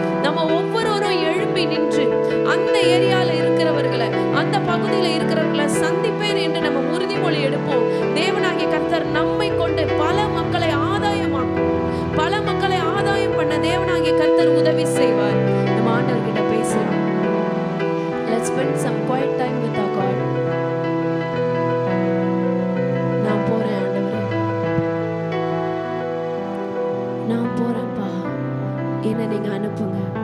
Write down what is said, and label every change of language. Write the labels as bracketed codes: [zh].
[ta] நம்ம ஒவ்வொருவரும் எழும்பி நின்று அந்த ஏரியால இருக்கிறவர்களை, அந்த பகுதியில இருக்கிறவர்களை சந்திப்பேன் என்று நம்ம உறுதிமொழி எடுப்போம். தேவனாகிய கர்த்தர் நம்மை கொண்டு பல மக்களை ஆதாயமாக்கும். பல மக்களை ஆதாயம் பண்ண தேவனாகிய கர்த்தர் உதவி செய்வார். நம்ம ஆண்டவர்கிட்ட பேசலாம். [en] Let's spend some quiet time with our God. [ta] நான் போறேன் ஆண்டவரே, நான் போறேன்ப்பா, என்ன நீங்க அனுப்புங்க.